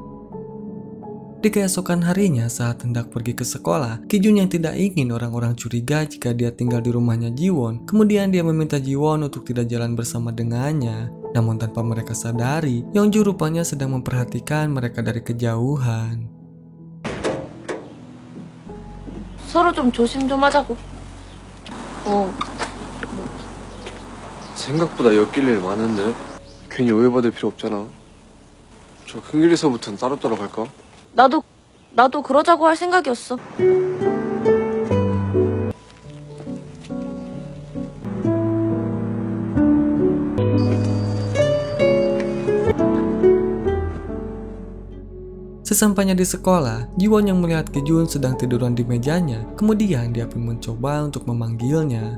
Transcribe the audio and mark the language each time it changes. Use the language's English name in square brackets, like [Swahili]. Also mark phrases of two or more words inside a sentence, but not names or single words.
[Indonesian] Di keesokan harinya saat hendak pergi ke sekolah, Kijun yang tidak ingin orang-orang curiga jika dia tinggal di rumahnya Jiwon, kemudian dia meminta Jiwon untuk tidak jalan bersama dengannya. Namun tanpa mereka sadari, Yongju rupanya sedang memperhatikan mereka dari kejauhan. [Korean] 서로 좀 조심 좀 하자고. 생각보다 엮일 일 많은데 괜히 오해받을 필요 없잖아. 저 큰 길에서부터는 따로따로 갈까? 나도 그러자고 할 생각이었어. [Indonesian] Sesampainya di sekolah, Jiwon yang melihat Kijun sedang tiduran di mejanya, kemudian dia pun mencoba untuk memanggilnya.